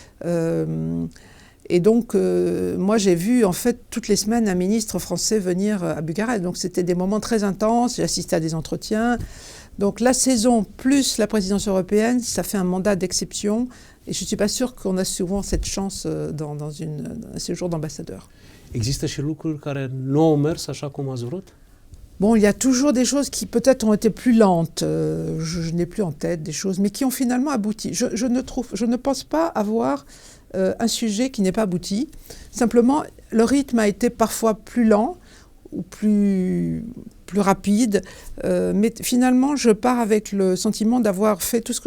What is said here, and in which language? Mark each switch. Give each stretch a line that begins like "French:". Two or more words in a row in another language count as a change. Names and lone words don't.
French: Et donc, moi, j'ai vu, en fait, toutes les semaines, un ministre français venir à Bucarest. Donc, c'était des moments très intenses. J'ai assisté à des entretiens. Donc, la saison plus la présidence européenne, ça fait un mandat d'exception. Et je ne suis pas sûre qu'on a souvent cette chance dans un séjour d'ambassadeur.
Romanian: Există și lucruri care nu au mers așa cum ați vrut?
French: Bon, il y a toujours des choses qui peut-être ont été plus lentes, je n'ai plus en tête des choses, mais qui ont finalement abouti. Je ne pense pas avoir un sujet qui n'est pas abouti. Simplement, le rythme a été parfois plus lent ou plus rapide, mais finalement, je pars avec le sentiment d'avoir fait tout ce que